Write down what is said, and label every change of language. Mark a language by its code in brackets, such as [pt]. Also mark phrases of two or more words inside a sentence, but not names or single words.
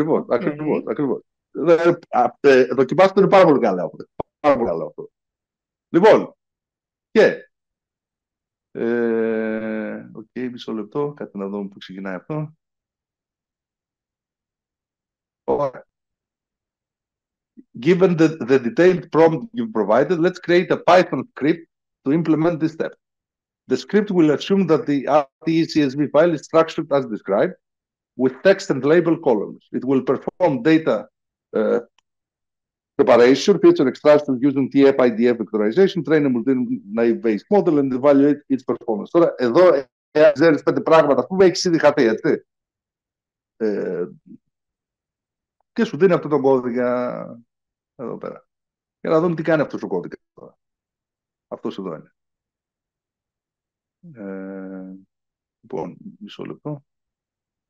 [el] Δοκιμάστε, είναι πάρα πολύ καλά αυτό. Πάρα πολύ καλά αυτό. Λοιπόν, και μισό λεπτό, κάτι να δούμε που ξεκινάει αυτό. Ωραία. [en] Given the detailed prompt you've provided, let's create a Python script to implement this step. The script will assume that the RTE-CSV file is structured as described, with text and label columns. It will perform data preparation, feature extraction using TF-IDF vectorization, train a multi-naive based model and evaluate its performance. [el] Τώρα, εδώ, εάν ξέρεις 5 πράγματα, που έχεις ήδη χαθεί, έτσι. Και σου δίνει αυτό το κώδικα εδώ πέρα. Για να δούμε τι κάνει αυτός ο κώδικας τώρα. Αυτός εδώ είναι. Λοιπόν, μισό λεπτό.